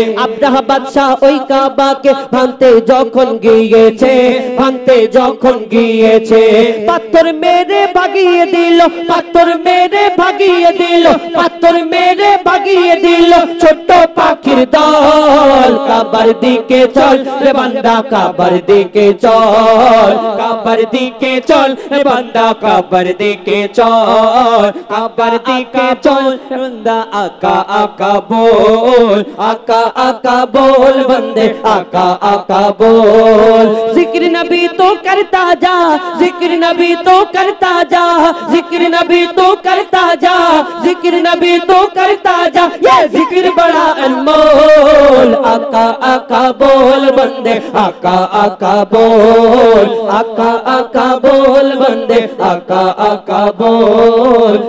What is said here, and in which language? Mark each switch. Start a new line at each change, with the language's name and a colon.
Bangla: আব্রাহ বাদশা ওই কাবাকে ভাঙতে যখন গিয়েছে, ভাঙতে যখন গিয়েছে, পাথর মেরে ভাগিয়ে দিল, পাথর মেরে ভাগিয়ে দিল, পাথর মেরে ভাগিয়ে দিল ছোট্ট পাখির দল। কাবার দিকে চল রে বান্দা, কাবার দিকে চল, কাবার দিকে চল রে বান্দা, কাবার দিকে চল, কাবার দিকে চল বান্দা। আকা আকা
Hindi: बोल, आका आका बोल बंदे, आका आका बोल। जिक्र नबी तो करता जा, जिक्र नबी तो करता जा, जिक्र नबी तो करता जा, जिक्र नबी तो करता जा, ये जिक्र बड़ा अनमोल। आका आका बोल बंदे, आका आका बोल, आका आका बोल बंदे, आका आका बोल।